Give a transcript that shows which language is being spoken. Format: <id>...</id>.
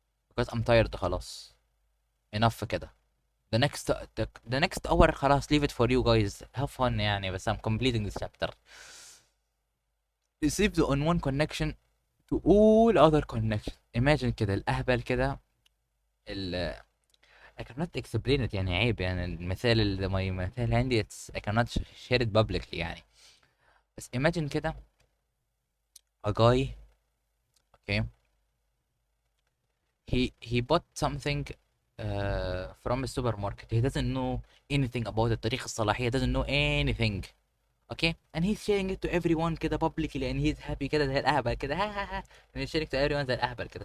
<en>Because I'm tired خلاص. Enough كده. The next hour خلاص, leave it for you guys. Have fun</en> <ar>يعني, بس</ar> <en>I'm completing this chapter. Received on one connection to all other connection. Imagine</en> <ar>كده الأهبل كده</ar> <en>I cannot explain it</en> <ar>يعني, عيب يعني المثال اللي مثال عندي</ar> <en>I cannot share it publicly</en> <ar>يعني.</ar> <en>بس imagine كده a guy, okay, he bought something from a supermarket. He doesn't know anything about it,</en> <ar>تاريخ الصلاحية,</ar> <en>doesn't know anything, okay, and he's sharing it to everyone كده publicly and he's happy كده</en> <ar>زي الأهبل كده, ها ها ها,</ar> <en>and he's sharing to everyone زي الأهبل كده.</en>